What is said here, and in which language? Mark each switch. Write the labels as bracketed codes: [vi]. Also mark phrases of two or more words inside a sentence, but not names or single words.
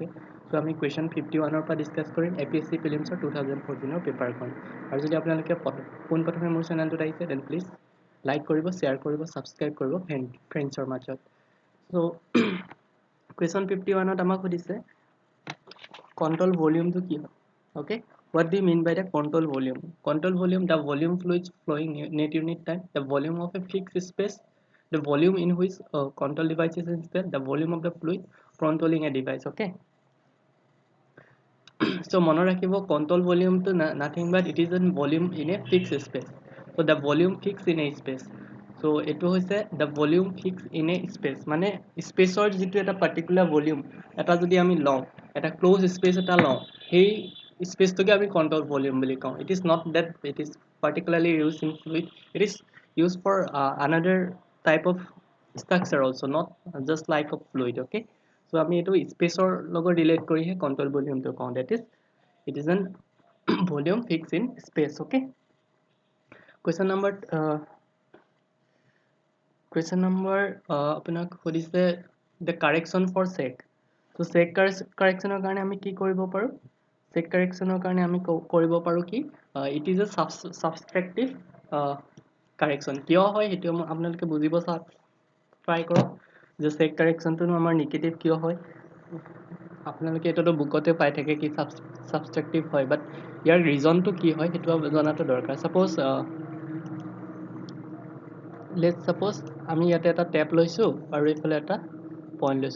[as] চ' আমি কুৱেশ্যন 51ৰ পৰা ডিছকাছ কৰিম APSC প্ৰিলিমছৰ 2014ৰ পেপাৰখন। আৰু যদি আপোনালোকে পোনপ্ৰথমে মোৰ চেনেলটোত আহিছে দেন [en] please like [as] কৰিব, শ্বেয়াৰ কৰিব, ছাবস্ক্ৰাইব কৰিব ফ্ৰেণ্ডছৰ মাজত। চ' কুৱেশ্যন 51ত আমাক সুধিছে [en] control volumeটো [as] কি হয়? অ'কে, [en] what do you mean by the control volume? Control volume, the volume fluids flowing net unit time, the volume of a fixed space, the volume in which control device is installed, the volume of the fluid controlling a device. Okay. So [as] মনত ৰাখিব [en] control volume to nothing but it is a volume in a fixed space. So the volume fixed in a space. So [as] এটো হৈছে [en] the volume fixed in a space, [as] মানে স্পেচৰ যিটো এটা [en] particular volume [as] এটা যদি আমি লওঁ, এটা [en] close space [as] এটা লওঁ, সেই স্পেচটোকে আমি [en] control volume [as] বুলি কওঁ। [en] it is not that it is particularly use in fluid, it is use for another type of structure also, not just like a fluid. Okay, so [as] আমি এটো স্পেচৰ লগত ৰিলেট কৰিহে [en] control volumeটো [as] কওঁ। [en] that is it is an volume fixed in space. Okay, question number [as] আপোনাক সুধিছে [en] the correction for sec. [as] so [en] sec correctionৰ [as] কাৰণে আমি কি কৰিব পাৰো? [en] sec correctionৰ [as] কাৰণে আমি কৰিব পাৰো কি [en] it is a subtractive correction. [as] কিয় হয় সেইটো আপোনালোকে বুজিব ট্ৰাই কৰক যে [en] sec correctionটো [as] আমাৰ নিগেটিভ কিয় হয়। আপোনালোকে এটাতো বুকতে পাই থাকে কি সাবট্ৰেক্টিভ হয়, বাট ইয়াৰ ৰিজনটো কি হয় সেইটো জনাটো দৰকাৰ। [en] let's suppose [as] আমি ইয়াতে এটা টেপ লৈছো আৰু এইফালে এটা পইণ্ট লৈছো।